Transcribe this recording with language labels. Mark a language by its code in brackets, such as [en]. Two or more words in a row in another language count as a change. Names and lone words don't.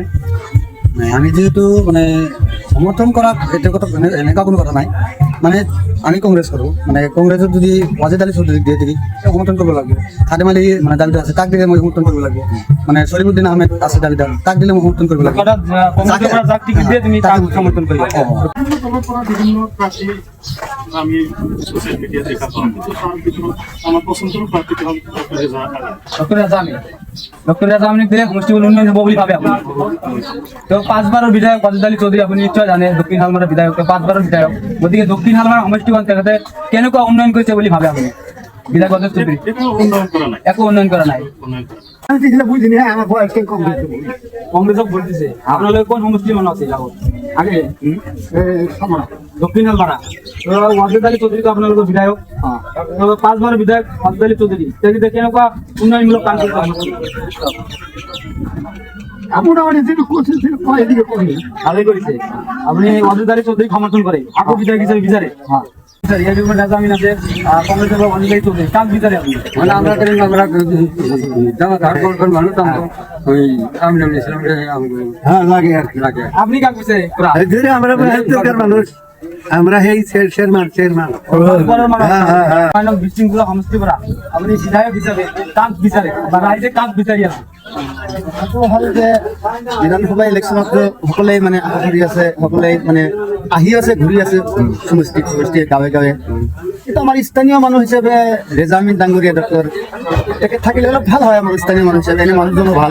[as] নাই, আমি যিহেতু মানে সমৰ্থন কৰা সেইটো কথা এনেকুৱা কোনো কথা নাই, মানে আমি কংগ্ৰেছ কৰোঁ, মানে কংগ্ৰেছত যদি অজিত আলী চৌধুৰীক দিয়ে দিবি সমৰ্থন কৰিব লাগিব। খাদেম আলী মানে দাবিদাৰ আছে, তাক দিলে মই সমৰ্থন কৰিব লাগিব। মানে শৰীফুদ্দিন আহমেদ আছে দাবিদাৰ, তাক দিলে মই সমৰ্থন কৰিব লাগিব। [bn] আমি [en] social media [bn] দেখা পাওঁ, আমার পছন্দের প্রার্থীকে হল [as] ডক্টর রাজা আমিন দিলে সমষ্টিগুলো উন্নয়ন হ'ব বুলি ভাবে আপুনি? তো 5 বাৰৰ বিধায়ক অজিত আলী চৌধুৰী আপুনি নিশ্চয় জানে, দক্ষিণ হালমাৰৰ বিধায়ক, 5 বাৰৰ বিধায়ক, গতিকে দক্ষিণ হালমাৰ সমষ্টিখন তেখেতে কেনেকুৱা উন্নয়ন কৰিছে বুলি ভাবে আপুনি? বিধায়ক অজিত চৌধুৰী একো উন্নয়ন কৰা নাই। কংগ্ৰেছক ভোট দিছে, আপোনালোকে কোন সমষ্টিৰ মানুহ আছিল আগে? দক্ষিণ হালমাৰা। অজিত আলী চৌধুৰীটো আপোনালোকৰ বিধায়ক, 5 বাৰৰ বিধায়ক অজিত আলী চৌধুৰী, তেখেতে কেনেকুৱা উন্নয়নমূলক কাম কৰিছে? ভালেই কৰিছে। আপুনি অজিত আলী চৌধুৰীক সমৰ্থন কৰে, আকৌ বিধায়ক হিচাপে বিচাৰে? [bn] রাজা আমিন আছে, কংগ্রেসের অজিত আলী চৌধুরী, কাক বিচারে আপনি? মানে আমরা আপনি কাক বিচারে? আমরা এই চেয়ারম্যান [as] বিশৃঙ্খলা সমষ্টি পৰা আপুনি বিধায়ক হিচাপে কাক বিচাৰে বা ৰাইজে কাক বিচাৰি আছে? বিধানসভা ইলেকশ্যনত সকলোৱে মানে আশা কৰি আছে, সকলোৱে মানে আহি আছে, ঘূৰি আছে সমষ্টি গাঁৱে গাঁৱে। কিন্তু আমাৰ স্থানীয় মানুহ হিচাপে ৰেজা আমিন ডাঙৰীয়া ডক্টৰ তেখেত থাকিলে অলপ ভাল হয়, আমাৰ স্থানীয় মানুহ হিচাপে এনে মানুহজনো ভাল।